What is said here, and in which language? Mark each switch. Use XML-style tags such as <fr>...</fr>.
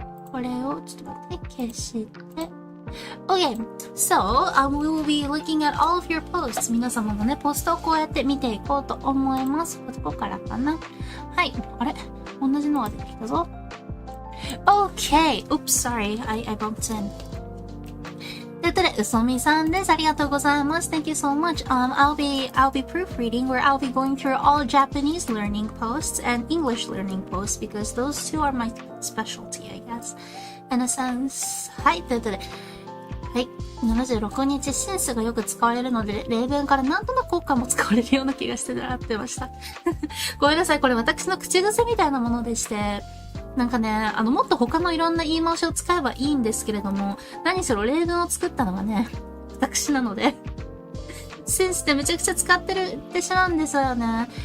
<ja>これをちょっと待って、消して。</ja> <en>Okay, so we will be looking at all of your posts.</en> <ja>皆様のね、ポストをこうやって見ていこうと思います。ここからかな。はい。あれ同じのが出てきたぞ。</ja> <en>Okay! Oops, sorry. I bumped in.</en> <ja>ということで、うそみさんです。ありがとうございます。</ja> <en>Thank you so much. I'll be proofreading where I'll be going through all Japanese learning posts and English learning posts because those two are my specialty, I guess. In a sense.</en> <ja>はい。ということで、はい。 76日シンスがよく使われるので、例文からなんとなく効果も使われるような気がして習ってました。ごめんなさい。これ私の口癖みたいなものでして、なんかね、もっと他のいろんな言い回しを使えばいいんですけれども、何しろ例文を作ったのがね、私なので、シンスってめちゃくちゃ使ってしまうんですよね。</ja>